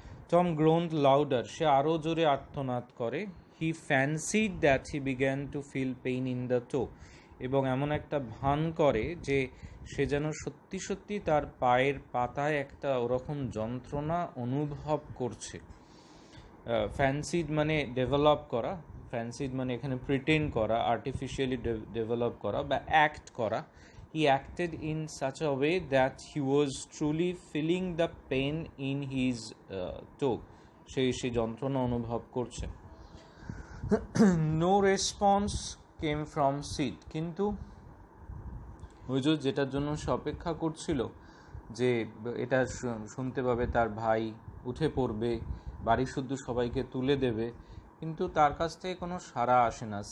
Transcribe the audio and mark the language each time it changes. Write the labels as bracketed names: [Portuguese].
[English] Tom groaned louder, [Bangla] সে আরও জোরে আর্তনাদ করে। [English] he fancied that he began to feel pain in the toe, [Bangla] এবং এমন একটা ভান করে যে সে যেন সত্যি সত্যি তার পায়ের পাতায় একটা ওরকম যন্ত্রণা অনুভব করছে। ফ্যান্সিড মানে ডেভেলপ করা, ফ্যান্সিড মানে এখানে প্রিটেন্ড করা, আর্টিফিশিয়ালি ডেভেলপ করা বা অ্যাক্ট করা। [English] He acted in such a way that he was truly feeling the pain in his toe, [Bangla] সেই যন্ত্রণা অনুভব করছে। [English] No response came from Sid, [Bangla] কিন্তু ওই যেটার জন্য সে অপেক্ষা করছিল যে এটা শুনতে পাবে তার ভাই, উঠে পড়বে, বাড়ি শুদ্ধ সবাইকে তুলে দেবে, কিন্তু তার কাছ থেকে কোনো সাড়া আসে না।